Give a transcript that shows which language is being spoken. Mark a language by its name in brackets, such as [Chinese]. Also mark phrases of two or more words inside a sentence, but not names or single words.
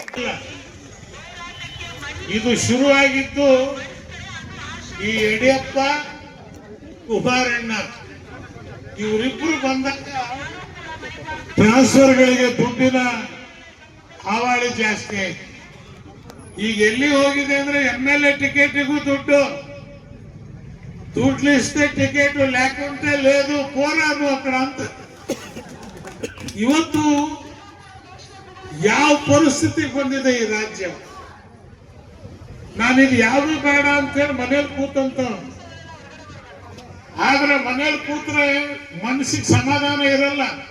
[Kannada] ಇದು ಶುರುವಾಗಿದ್ದು ಈ ಯಡಿಯೂರಪ್ಪ, ಕುಮಾರಣ್ಣ ಇವರಿಬ್ಬರು ಬಂದಾಗ ಟ್ರಾನ್ಸ್ಫರ್ಗಳಿಗೆ ದುಡ್ಡಿನ ಹಾವಾಳಿ ಜಾಸ್ತಿ ಆಯ್ತು. ಈಗ ಎಲ್ಲಿ ಹೋಗಿದೆ ಅಂದ್ರೆ MLA ಟಿಕೆಟಿಗೂ ದುಡ್ಡು [Telugu] లిస్టే టికెట్ లేకుంటే లేదు పోరాదు అక్కడ [Kannada] ಅಂತ. ಇವತ್ತು ಯಾವ ಪರಿಸ್ಥಿತಿ ಬಂದಿದೆ ಈ ರಾಜ್ಯ. ನಾನಿದು ಯಾವುದು ಬೇಡ ಅಂತೇಳಿ ಮನೇಲಿ ಕೂತಂತ, ಆದ್ರೆ ಮನೇಲಿ ಕೂತ್ರೆ ಮನಸ್ಸಿಗೆ ಸಮಾಧಾನ ಇರಲ್ಲ.